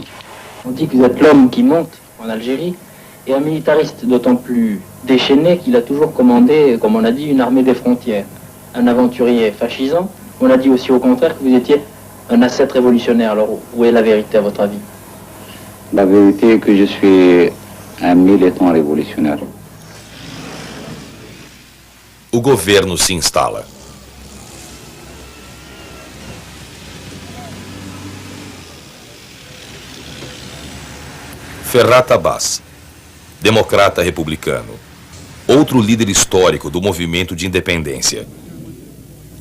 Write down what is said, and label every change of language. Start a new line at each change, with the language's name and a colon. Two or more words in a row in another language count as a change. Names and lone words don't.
French: On dit que vous êtes l'homme qui monte en Algérie et un militariste d'autant plus déchaîné qu'il a toujours commandé, comme on a dit, une armée des frontières. Un aventurier fascisant. On a dit aussi au contraire que vous étiez un ascète révolutionnaire. Alors où est la vérité à votre avis? La vérité est que je suis un militant révolutionnaire.
Portuguese: O governo se instala. Ferhat Abbas, democrata republicano, outro líder histórico do movimento de independência.